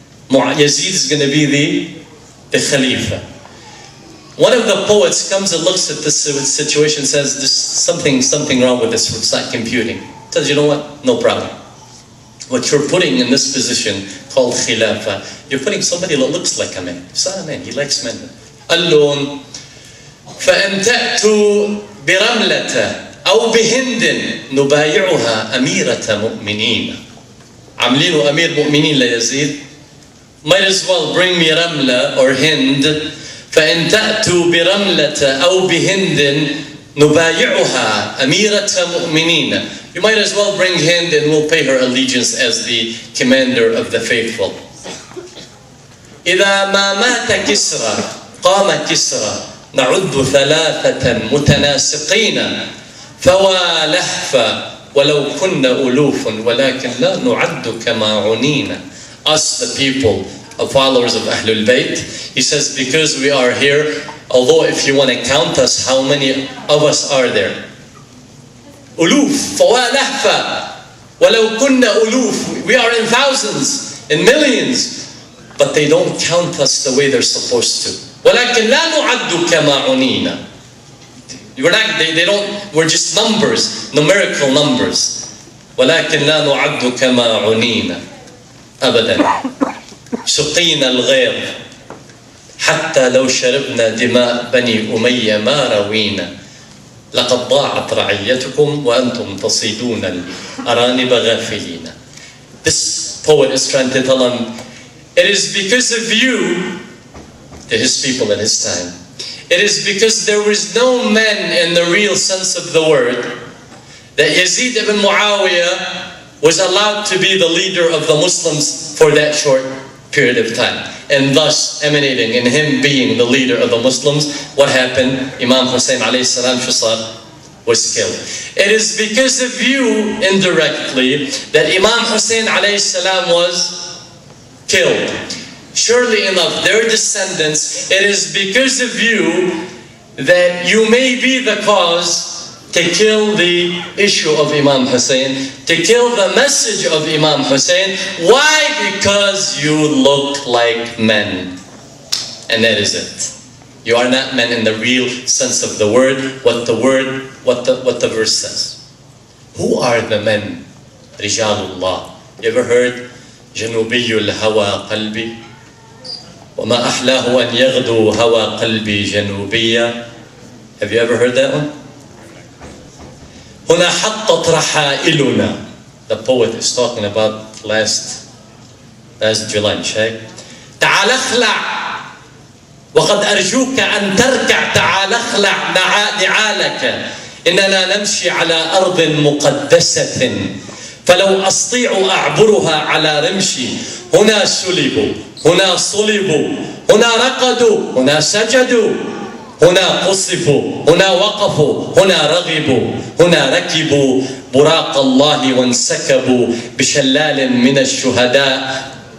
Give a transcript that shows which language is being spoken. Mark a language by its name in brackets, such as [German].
[English] Yazid is going to be the khalifa. One of the poets comes and looks at this situation and says, there's something wrong with this, it's not computing. Says, you know what? No problem. What you're putting in this position called khilafa, you're putting somebody that looks like a man. He's not a man, he likes men. [Arabic] قال لهم فإن تأتوا برملة أو بهند نبايعها أميرة مؤمنين. عاملينه أمير مؤمنين ليزيد. [English] Might as well bring me Ramla or Hind. [Arabic] فإن تأتوا برملة أو بهند نبايعها أميرة مؤمنين. [English] You might as well bring Hind and we'll pay her allegiance as the commander of the faithful. [Arabic] إذا ما مات كسرى قام كسرى نعد ثلاثة متناسقين فوا لهفا ولو كنا ألوف ولكن لا نعد كما عنينا. [English] Us, the people, followers of Ahlul Bayt, he says, because we are here, although if you want to count us, how many of us are there? [Arabic] Uluf, فوا لهفا ولو كنا ألوف. [English] We are in thousands, in millions, but they don't count us the way they're supposed to. [Arabic] ولكن لا نعد كما عنينا. [English] We're just numbers, numerical numbers. [Arabic] ولكن لا نعد كما عنينا أبدا. سقينا الغيظ حتى لو شربنا دماء بني أمية ما روينا. لقد ضاعت رعيتكم وأنتم تصيدون الأرانب غافلين. [English] This poet is trying to tell them, it is because of you, to his people at his time, it is because there was no men in the real sense of the word that Yazid ibn Muawiyah was allowed to be the leader of the Muslims for that short period of time. And thus, emanating in him being the leader of the Muslims, what happened? Imam Hussein alayhi salam was killed. It is because of you, indirectly, that Imam Hussein alayhi salam was killed. Surely enough, their descendants, it is because of you that you may be the cause to kill the issue of Imam Hussein, to kill the message of Imam Hussein. Why? Because you look like men. And that is it. You are not men in the real sense of the word, what the verse says. Who are the men? Rijalullah. You ever heard [Arabic] جنوبي الهوى قلبي وما أحلاه أن يغدو هوى قلبي جنوبيا? [English] Have you ever heard that one? [Arabic] هنا حطت رحائلنا. [English] The poet is talking about last July, [Arabic] شايف؟ تعال اخلع وقد أرجوك أن تركع. تعال اخلع نعالك إننا نمشي على أرض مقدسة فلو أستطيع أعبرها على رمشي. هنا سلبوا، هنا صلبوا، هنا رقدوا، هنا سجدوا، هنا قصفوا، هنا وقفوا، هنا رغبوا، هنا ركبوا براق الله وانسكبوا بشلال من الشهداء.